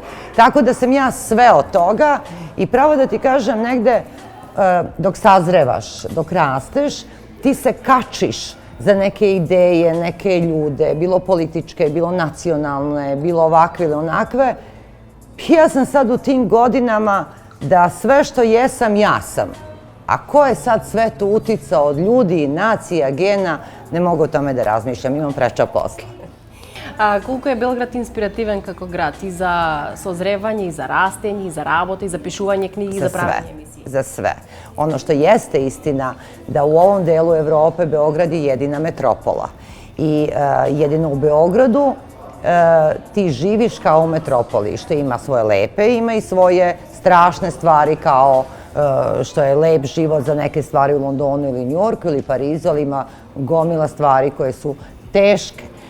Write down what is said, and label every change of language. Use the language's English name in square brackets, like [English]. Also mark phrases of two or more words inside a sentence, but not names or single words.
[Serbian] Tako da sam ja sve od toga i pravo da ti kažem negde, dok sazrevaš, dok rasteš, ti se kačiš za neke ideje, neke ljude, bilo političke, bilo nacionalne, bilo ovakve ili onakve. Ja sam sad u tim godinama da sve što jesam, ja sam. A ko je sad sve to uticao od ljudi, nacija, gena, ne mogu o tome da razmišljam, imam preča posla. [Macedonian] A колку е Белград инспиративен како град и за созревање, и за растење, и за работа, и за пишување книги, и за правење емисии? [Serbian] Za sve. Ono što jeste istina da u ovom delu Evrope Beograd je jedina metropola. I jedino u Beogradu ti živiš kao u metropoli, što ima svoje lepe, ima i svoje strašne stvari kao što je lep život za neke stvari u Londonu ili Njujorku ili Parizu, ali ima gomila stvari koje su teške.